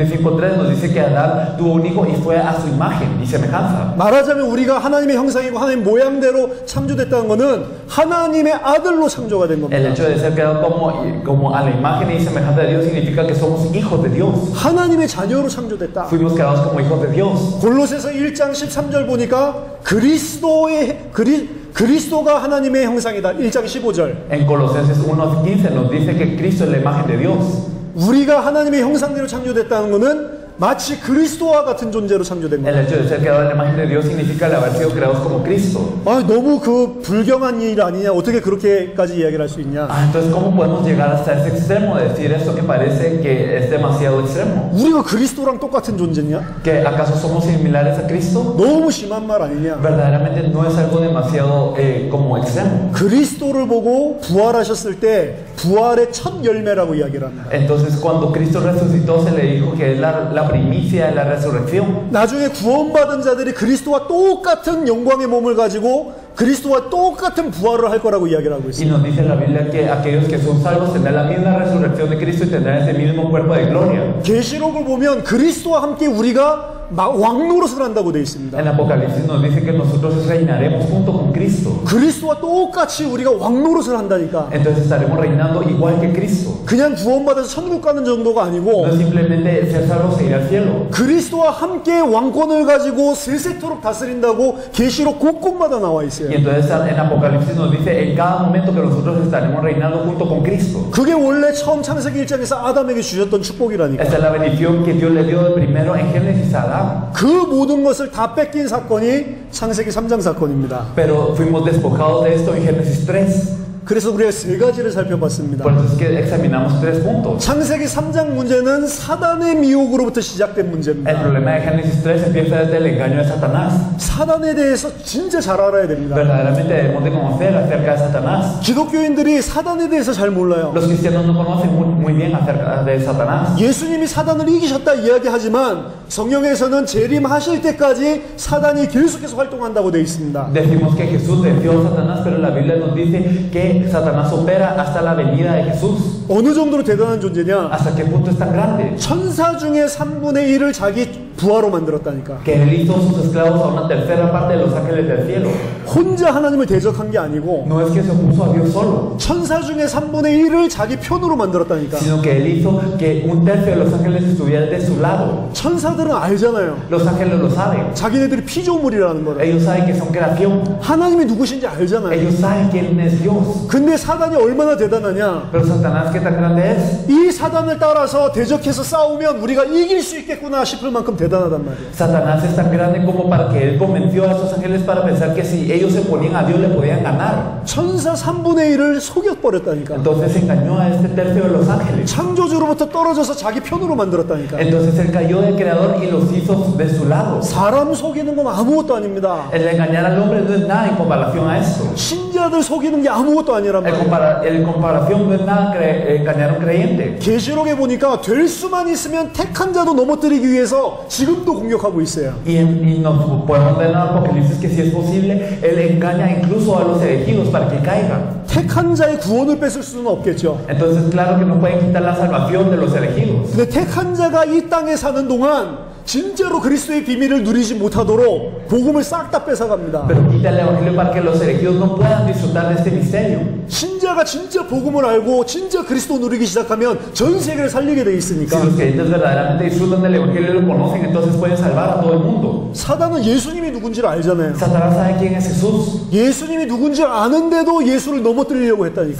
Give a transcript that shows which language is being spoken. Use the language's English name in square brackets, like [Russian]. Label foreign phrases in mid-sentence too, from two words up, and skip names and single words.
[Spanish] Génesis 5:3 nos dice que Adán tuvo un hijo y fue a su imagen y semejanza. [Korean] 말하자면 우리가 하나님의 형상이고 하나님 모양대로 창조됐다는 것은 하나님의 아들로 창조가 된 [Spanish] El [Korean] 겁니다. [Spanish] hecho de ser creado como a la imagen y semejanza de Dios significa que somos hijos de Dios. [Korean] 하나님의 자녀로 창조됐다. [Spanish] Fuimos creados como hijos de Dios. [Korean] 골로새서 1장 13절 보니까 그리스도가 하나님의 형상이다. 1장 15절. [Spanish] En Colosenses 1:15 nos dice que Cristo es la imagen de Dios. [Korean] 우리가 하나님의 형상대로 창조됐다는 것은 마치 그리스도와 같은 존재로 창조된 [Spanish] El [Korean] 거예요. [Spanish] hecho de ser creado en la imagen de Dios significa el haber sido creados como Cristo. [Korean] 아, 너무 그 불경한 일 아니냐? 어떻게 그렇게까지 이야기를 할 수 있냐? [Spanish] Entonces, ¿cómo podemos llegar hasta ese extremo de decir esto que parece que es demasiado extremo? [Korean] 우리가 그리스도랑 똑같은 존재냐? [Spanish] ¿Que acaso somos similares a Cristo? [Korean] 너무 심한 말 아니냐? [Spanish] Verdaderamente no es algo demasiado como extremo. [Korean] 그리스도를 보고 부활하셨을 때 부활의 첫 열매라고 이야기를 합니다. [Spanish] Entonces, cuando Cristo resucitó, se le dijo que es la primicia de la resurrección. [Korean] 나중에 구원받은 자들이 그리스도와 똑같은 영광의 몸을 가지고 그리스도와 똑같은 부활을 할 거라고 이야기를 하고 [Spanish] Y [Korean] 있습니다. [Spanish] nos dice la Biblia que aquellos que son salvos tendrán la misma resurrección de Cristo y tendrán ese mismo cuerpo de gloria. [Korean] 계시록을 보면 그리스도와 함께 우리가 왕노릇을 한다고 되어 있습니다. [Spanish] En Apocalipsis nos dice que nosotros reinaremos junto con Cristo. [Korean] 그리스도와 똑같이 우리가 왕노릇을 한다니까. [Spanish] Entonces estaremos reinando igual que Cristo. [Korean] 그냥 구원받아서 천국 가는 정도가 아니고 [Spanish] No simplemente ser salvos e ir al cielo. [Korean] 그리스도와 함께 왕권을 가지고 세세토록 다스린다고 계시록 곳곳마다 나와 있어요. [Spanish] Y entonces en Apocalipsis nos dice en cada momento que nosotros estaremos reinando junto con Cristo. [Korean] 그게 원래 처음 창세기 1장에서 아담에게 주셨던 축복이라니까. [Spanish] Esta es la bendición que Dios le dio de primero en Génesis a Adán. [Korean] 그 모든 것을 다 뺏긴 사건이 창세기 3장 사건입니다. [Spanish] Pero fuimos despojados de esto en Génesis 3. [Korean] 그래서 우리가 세 가지를 살펴봤습니다. [Spanish] Por eso es que examinamos 3 puntos. [Korean] 창세기 3장 문제는 사단의 미혹으로부터 시작된 [Spanish] El [Korean] 문제입니다. [Spanish] problema de Génesis 3 empieza desde el engaño de Satanás. [Korean] 사단에 대해서 진짜 잘 알아야 됩니다. [Spanish] Verdaderamente debemos de conocer acerca de Satanás. [Korean] 기독교인들이 사단에 대해서 잘 몰라요. [Spanish] Los cristianos no conocen muy bien acerca de Satanás. [Korean] 예수님이 사단을 이기셨다 이야기하지만 성경에서는 재림하실 때까지 사단이 계속해서 활동한다고 되어 있습니다. [Spanish] Decimos que Jesús venció a Satanás, pero la Biblia nos dice que Satanás opera hasta la venida de Jesús. [Korean] 어느 정도로 대단한 존재냐? [Spanish] ¿Hasta qué punto es tan grande? [Korean] 천사 중에 3분의 1을 자기 부하로 만들었다니까. [Spanish] Que él hizo sus esclavos a una tercera parte de los ángeles del cielo. [Korean] 혼자 하나님을 대적한 게 아니고 [Spanish] No es que se opuso a Dios solo, [Korean] 천사 중에 3분의 1을 자기 편으로 만들었다니까. [Spanish] sino que él hizo que un tercio de los ángeles estuviera de su lado. [Korean] 천사들은 알잖아요. [Spanish] Los ángeles lo saben. [Korean] 자기네들이 피조물이라는 거를. [Spanish] Ellos saben que son creación. [Korean] 하나님이 누구신지 알잖아요. [Spanish] Ellos saben quién es Dios. [Korean] 근데 사단이 얼마나 대단하냐? [Spanish] Pero Satanás, ¿qué tan grande es? [Korean] 이 사단을 따라서 대적해서 싸우면 우리가 이길 수 있겠구나 싶을 만큼 대단하단 말이에요. [Spanish] Satanás es tan grande como para que él convenció a esos ángeles para pensar que si ellos se ponían a Dios le podían ganar. [Korean] 천사 3분의 1을 속여버렸다니까. [Spanish] Entonces engañó a este tercio de los ángeles. [Korean] 창조주로부터 떨어져서 자기 편으로 만들었다니까. [Spanish] Entonces él cayó del creador y los hizo de su lado. [Korean] 사람 속이는 건 아무것도 아닙니다. [Spanish] El engañar al hombre no es nada en comparación a esto. [Korean] 신자들 속이는 게 아무것도 아니란 말이에요. [Spanish] En comparación no es nada engañar a un creyente. [Korean] 계시록에 보니까 될 수만 있으면 택한 자도 넘어뜨리기 위해서 지금도 공격하고 있어요. [Spanish] Y nos podemos ver en Apocalipsis que si es posible, él engaña incluso a los elegidos para que caigan. [Korean] 택한 자의 구원을 뺏을 수는 없겠죠. [Spanish] Entonces, claro que no pueden quitar la salvación de los elegidos. [Korean] 근데 택한 자가 이 땅에 사는 동안 진짜로 그리스도의 비밀을 누리지 못하도록 복음을 싹 다 뺏어갑니다. [Spanish] Pero quita el evangelio para que los elegidos no puedan disfrutar de este misterio. [Korean] 신자가 진짜 복음을 알고 진짜 그리스도 누리기 시작하면 전 세계를 살리게 돼 있으니까. [Spanish] Si los creyentes verdaderamente disfrutan del evangelio y lo conocen, entonces pueden salvar a todo el mundo. [Korean] 사단은 예수님이 누군지를 알잖아요. [Spanish] Satanás sabe quién es Jesús. [Korean] 예수님이 누군지 아는데도 예수를 넘어뜨리려고 했다니까.